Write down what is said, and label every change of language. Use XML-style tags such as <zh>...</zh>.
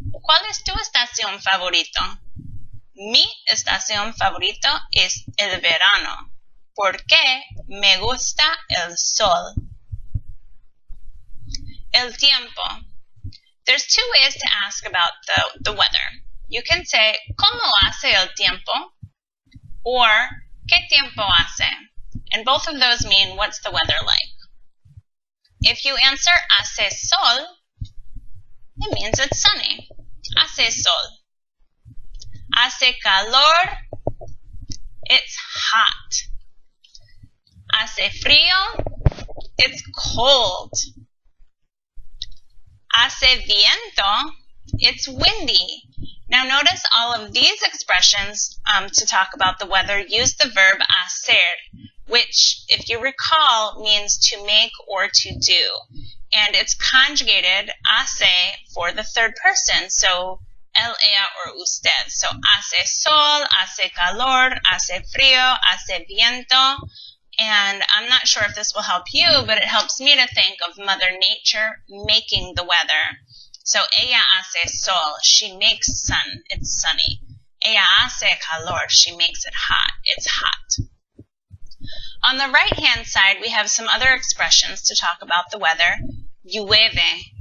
<es>¿Cuál es tu estación favorito? Mi estación favorito es el verano, porque me gusta el sol. El tiempo.</es> <en>There's two ways to ask about the weather. You can say,</en> <es>¿Cómo hace el tiempo?</es> <en>Or,</en> <es>¿Qué tiempo hace?</es> <en>And both of those mean, what's the weather like? If you answer</en> <es>hace sol,</es> <en>it means it's sunny.</en> <es>Hace sol. Hace calor,</es> <en>it's hot.</en> <es>Hace frío,</es> <en>it's cold.</en> <es>Hace viento,</es> <en>it's windy. Now notice all of these expressions to talk about the weather use the verb hacer, which, if you recall, means to make or to do. And it's conjugated hace for the third person, so él, ella, or usted. So</en> <es>hace sol, hace calor, hace frío, hace viento.</es> <en>And I'm not sure if this will help you, but it helps me to think of Mother Nature making the weather. So</en> <es>ella hace sol,</es> <en>she makes sun, it's sunny.</en> <es>Ella hace calor,</es> <en>she makes it hot, it's hot. On the right-hand side, we have some other expressions to talk about the weather. Llueve.</en>